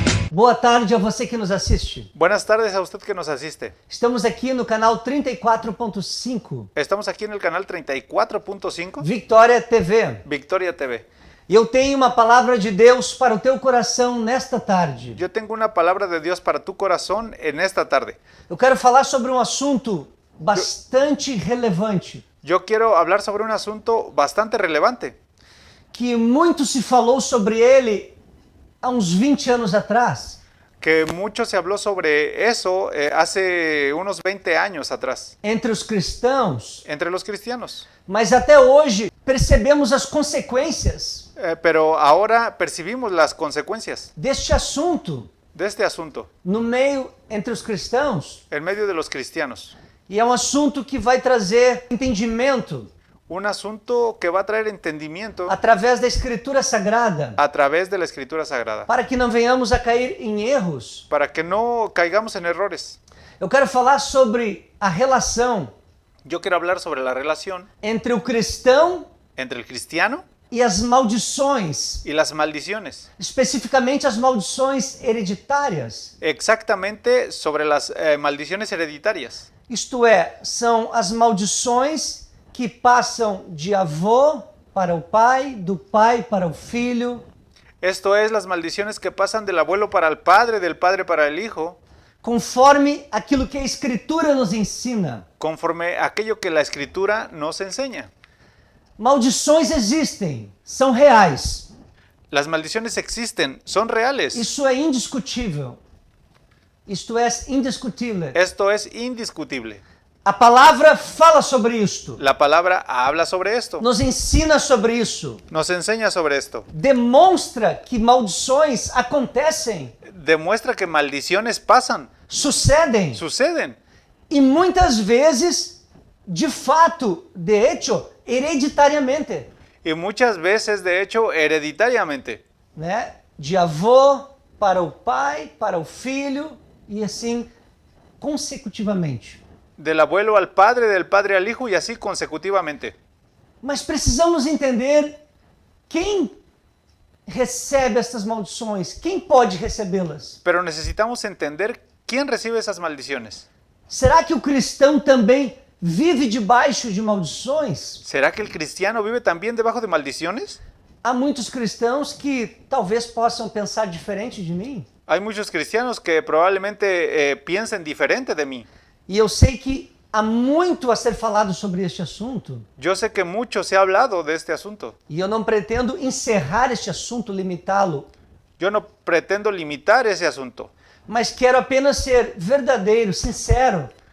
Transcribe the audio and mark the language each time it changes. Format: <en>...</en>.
<pt>Boa tarde a você que nos assiste.</pt> <es>Buenas tardes a usted que nos asiste.</es> <pt>Estamos aqui no canal 34.5</pt> <es>Estamos aquí en el canal 34.5</es> <pt>Victoria TV.</pt> <es>Victoria TV.</es> <pt>E eu tenho uma palavra de Deus para o teu coração nesta tarde.</pt> <es>Yo tengo una palabra de Dios para tu corazón en esta tarde.</es> <pt>Eu quero falar sobre um assunto bastante relevante,</pt> <es>Yo quiero hablar sobre un asunto bastante relevante,</es> <pt>que muito se falou sobre ele há uns 20 anos atrás,</pt> <es>que mucho se habló sobre eso hace unos 20 años atrás,</es> <pt>entre os cristãos,</pt> <es>entre los cristianos.</es> <pt>mas até hoje percebemos as consequências</pt> <es>Pero ahora percibimos las consecuencias</es> <pt>deste assunto</pt> <es>de este asunto</es> <pt>no meio entre os cristãos.</pt> <es>en medio de los cristianos.</es> <pt>E é um assunto que vai trazer entendimento</pt> <es>Un asunto que va a traer entendimiento</es> <pt>através da Escritura Sagrada,</pt> <es>a través de la Escritura Sagrada,</es> <pt>para que não venhamos a cair em erros.</pt> <es>para que no caigamos en errores.</es> <pt>Eu quero falar sobre a relação</pt> <es>Yo quiero hablar sobre la relación</es> <pt>entre o cristão</pt> <es>entre el cristiano</es> <pt>e as maldições,</pt> <es>y las maldiciones,</es> <pt>especificamente as maldições hereditárias.</pt> <es>exactamente sobre las maldiciones hereditarias.</es> <pt>Isto é, são as maldições que passam de avô para o pai, do pai para o filho,</pt> <es>Esto es las maldiciones que pasan del abuelo para el padre, del padre para el hijo,</es> <pt>conforme aquilo que a Escritura nos ensina.</pt> <es>conforme aquello que la Escritura nos enseña.</es> <pt>Maldições existem, são reais.</pt> <es>Las maldiciones existen, son reales.</es> <pt>Isso é indiscutível. Isto é indiscutível.</pt> <es>Esto es indiscutible.</es> <pt>A palavra fala sobre isto,</pt> <es>La palabra habla sobre esto,</es> <pt>nos ensina sobre isso,</pt> <es>nos enseña sobre esto.</es> <pt>demonstra que maldições acontecem,</pt> <es>Demuestra que maldiciones pasan,</es> <pt>sucedem</pt> <es>suceden.</es> <pt>e muitas vezes, de fato,</pt> <es>de hecho,</es> <pt>hereditariamente,</pt> <es>Y muchas veces, de hecho, hereditariamente.</es> <pt>né? De avô para o pai, para o filho e assim consecutivamente.</pt> <es>Del abuelo al padre, del padre al hijo y así consecutivamente.</es> <pt>Mas precisamos entender quem recebe estas maldições, quem pode recebê-las.</pt> <es>Pero necesitamos entender quién recibe esas maldiciones.</es> <pt>Será que o cristão também vive debaixo de maldições?</pt> <es>¿Será que el cristiano vive también debajo de maldiciones?</es> <pt>Há muitos cristãos que talvez possam pensar diferente de mim.</pt> <es>Hay muchos cristianos que probablemente piensen diferente de mí.</es> <pt>E eu sei que há muito a ser falado sobre este assunto.</pt> <es>Yo sé que mucho se ha hablado de este asunto.</es> <pt>E eu não pretendo encerrar este assunto, limitá-lo,</pt> <es>Yo no pretendo limitar ese asunto,</es> <pt>mas quero apenas ser verdadeiro, sincero</pt>